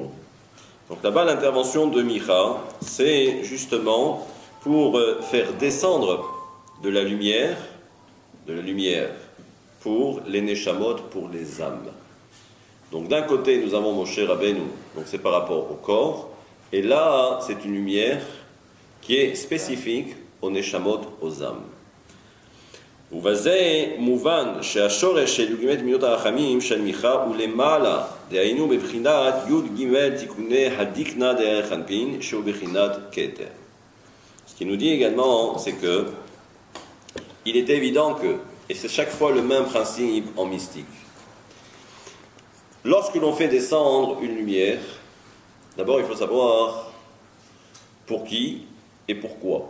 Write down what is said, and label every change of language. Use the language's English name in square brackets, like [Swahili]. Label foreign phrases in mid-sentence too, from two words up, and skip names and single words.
[French] Donc là-bas, l'intervention de Micha, c'est justement pour faire descendre de la lumière pour les Neshamot, pour les âmes. Donc d'un côté, nous avons Moshe Rabbeinu, donc c'est par rapport au corps, et là, c'est une lumière qui est spécifique aux Neshamot, aux âmes. [Hebrew] ובזה מובן שהשורש של י"ג מילות הרחמים של מיכה הוא למעלה, דהיינו בבחינת י"ג תיקוני הדיקנה דרך אנפין שהוא בחינת כתר. [French] Ce qui nous dit également, c'est que il est évident que, et c'est chaque fois le même principe en mystique, lorsque l'on fait descendre une lumière, d'abord il faut savoir pour qui et pourquoi.